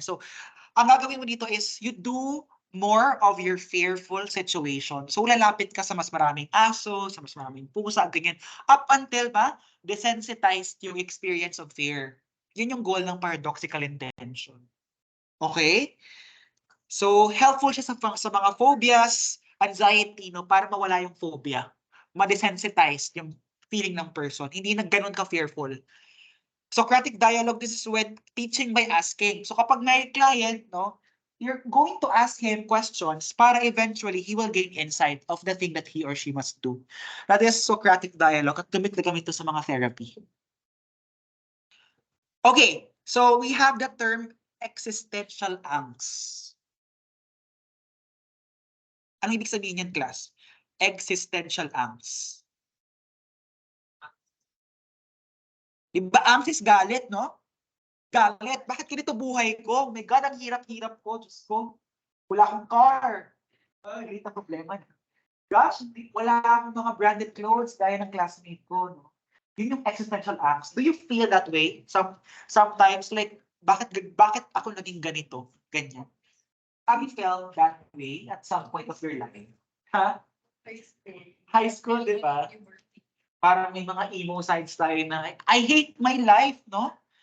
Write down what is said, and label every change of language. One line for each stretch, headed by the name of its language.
Filipino: So, ang gagawin mo dito
English: is you do more of your fearful situation.
Filipino: So, lalapit ka sa mas maraming aso, sa mas maraming pusa, ganyan.
English: Up until ba, desensitized
Filipino: yung experience
English: of fear.
Filipino: Yun yung goal ng paradoxical intention. Okay? So, helpful siya sa mga phobias, anxiety, no, para mawala yung phobia. Ma-desensitized yung feeling ng person. Hindi na ganun ka-fearful.
English: Socratic dialogue, this is when teaching by asking. So, kapag may client, no, you're going to ask him questions
Filipino: para eventually
English: he will gain insight of the thing that he or she must do. That is Socratic dialogue
Filipino: at gamit na gamit to sa mga therapy.
English: Okay, so we have the term existential angst.
Filipino: Ano ibig sabihin yan, class? Existential angst. Diba, angst is galit, no? Galit. Bakit ganito buhay ko? Oh my God, ang hirap-hirap ko. Diyos ko. Wala akong car. Galit ang problema. Gosh, wala akong mga branded clothes gaya ng classmate ko. No?
English: Yun yung existential angst. Do you feel that way? Sometimes, like,
Filipino: bakit ako naging ganito? Ganyan.
English: Have you felt that way at some point of your life?
Filipino: Ha? High school, di ba? Parang may mga emo sides tayo na,
English: I hate my life,
Filipino: no?